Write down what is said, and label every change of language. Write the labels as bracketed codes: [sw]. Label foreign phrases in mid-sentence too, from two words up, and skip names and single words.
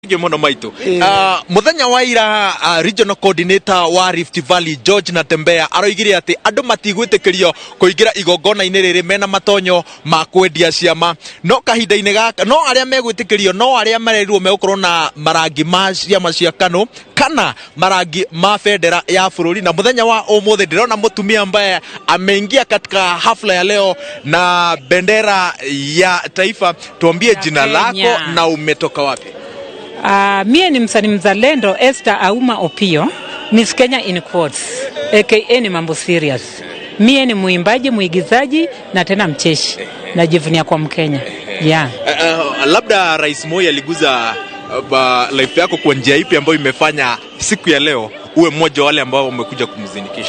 [ki] Muno maitu muthenya wa ira [en] regional coordinator [ki] wa Rift Valley George Natembea aroigire ati andu matigwitikirio kuingira igongona-ini riri mena matonyo ma kwendia ciama no kahinda-ini gaka no aria megwitikirio no aria marerirwo megukorwo na marangi ma ciama cia KANU kana marangi ma bendera ya bururi. Na muthenya wa umuthi ndirona mutumia [sw] ambaye ameingia katika hafla ya leo na bendera ya taifa. Tuambie jina lako na umetoka wapi? Mie ni msanii mzalendo Esther Auma Opio, Miss Kenya [en] in quotes, [sw] aka ni mambo serious. Mie ni muimbaji, muigizaji na tena mcheshi. Najivunia kwa Mkenya. Yeah. Labda Rais Moi aliguza life yako kwa njia ipi ambayo imefanya siku ya leo uwe mmoja wale ambao wamekuja kumzinikisha?